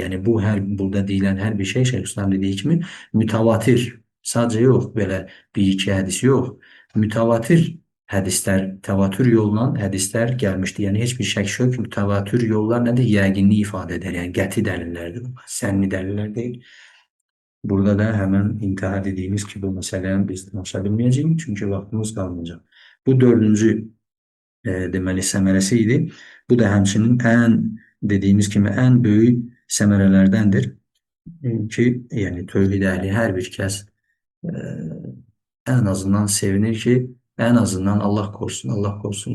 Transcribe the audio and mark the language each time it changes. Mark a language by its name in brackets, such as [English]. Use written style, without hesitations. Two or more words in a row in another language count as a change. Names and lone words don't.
[Azerbaijani] Yəni bu burada deyilən hər bir şey Şeyxülislam dediyi kimi mütəvatir, sadəcə yox, belə bir-iki hədis yox, mütəvatir hədislər, təvatür yolla hədislər gəlmişdir. Yəni heç bir şək yox ki, mütəvatür yollar nədir? Yəqinlik ifadə edir. Yəni qəti dəlillərdir. Sənni dəlillər deyil. [Turkish] Burada da hemen intihar dediğimiz ki bu meseleye biz danışabilmeyeceğiz çünkü vaktimiz kalmayacak. [Azerbaijani] Bu dördüncü deməli səmərəsi idi. Bu da həmçinin dediyimiz kimi ən böyük səmərələrdəndir ki, yəni tövhid əhli hər bir kəs e, ən azından sevinir ki, ən azından [Turkish] Allah korusun, Allah korusun.